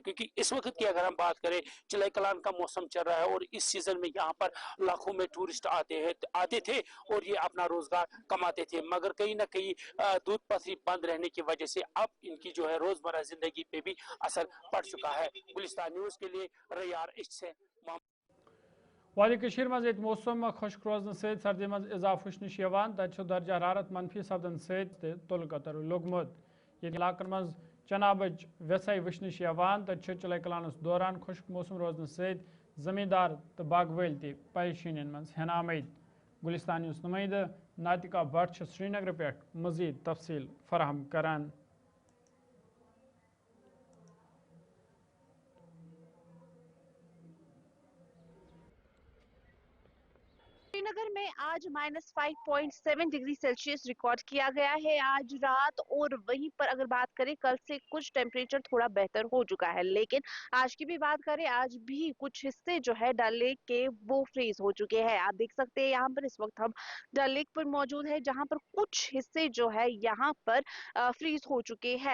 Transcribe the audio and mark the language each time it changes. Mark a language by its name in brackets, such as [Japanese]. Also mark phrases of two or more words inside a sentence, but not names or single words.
[Hindi] क्योंकि इस वक्त की अगर हम बात करें, चिलाई कलान का मौसम चल रहा है और इस सीजन में यहाँ पर लाखों में टूरिस्ट आते थे और ये अपना रोजगार कमाते थे, मगर कहीं ना कहीं दूध पथरी बंद रहने की वजह से अब इनकी जो है रोजमर्रा जिंदगी पे भी असर पड़ चुका है। गुलिस्तान न्यूज के लिए रैयार इश्क से [Kashmiri] वादी कशीर मज मौसम खुश्क रोजन से सर्दी मज इजाफ वुचन तत दर्जा हरारत मनफी सपदन से तुल कतर लोगमुत। ये इलाकन मज चनाबच वेसाई वुचन तत चिलाई कलानस दौरान खुश्क मौसम रोजन से जमींदार तो बाग वल तरीशीन मज हेन आमद। गुलिस्तान न्यूज़ नुमाइंद नातिका भट्ट श्रीनगर पे मजीद तफसील फराहम करान। [Hindi] श्रीनगर में आज -5.7 [English] degree Celsius record [Hindi] किया गया है आज रात, और वहीं पर अगर बात करें कल से कुछ टेम्परेचर थोड़ा बेहतर हो चुका है, लेकिन आज की भी बात करें आज भी कुछ हिस्से जो है डल लेक के वो फ्रीज हो चुके हैं। आप देख सकते हैं यहाँ पर इस वक्त हम डल लेक पर मौजूद है, जहाँ पर कुछ हिस्से जो है यहाँ पर फ्रीज हो चुके हैं।